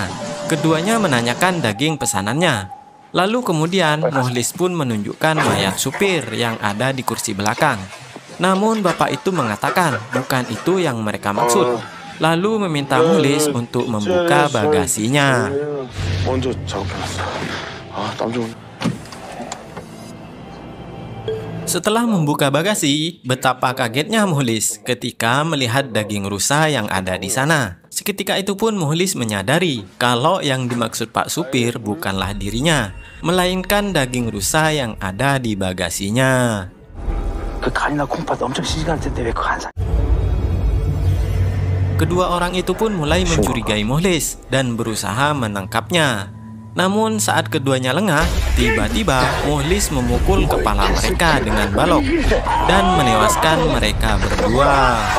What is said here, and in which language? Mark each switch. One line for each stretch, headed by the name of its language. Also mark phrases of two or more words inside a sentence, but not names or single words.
Indonesian: Keduanya menanyakan daging pesanannya. Lalu kemudian, Mukhlis pun menunjukkan mayat supir yang ada di kursi belakang. Namun bapak itu mengatakan bukan itu yang mereka maksud. Lalu meminta Mukhlis untuk membuka bagasinya.
Korean: 먼저 작업해놨어. 아, 땀 좀.
Indonesian: Setelah membuka bagasi, betapa kagetnya Mukhlis ketika melihat daging rusa yang ada di sana. Seketika itu pun Mukhlis menyadari kalau yang dimaksud Pak Supir bukanlah dirinya, melainkan daging rusa yang ada di bagasinya.
Korean: 그 간이나 콩팥 엄청 시식할 텐데 왜 그거 안 사?
Indonesian: Kedua orang itu pun mulai mencurigai Mukhlis dan berusaha menangkapnya. Namun saat keduanya lengah, tiba-tiba Mukhlis memukul kepala mereka dengan balok dan menewaskan mereka berdua.